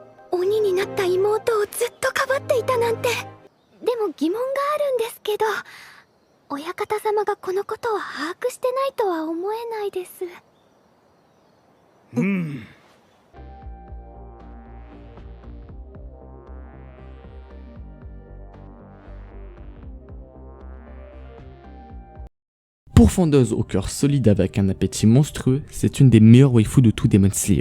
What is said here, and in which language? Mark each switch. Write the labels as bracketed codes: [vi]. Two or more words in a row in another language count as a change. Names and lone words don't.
[ja] 鬼になった妹をずっとかばっていたなんて。でも疑問があるんですけど、親方様がこのことを把握してないとは思えないです。 [fr] Pourfendeuse au cœur solide avec un appétit monstrueux, c'est une des meilleures waifus de tout Demon Slayer.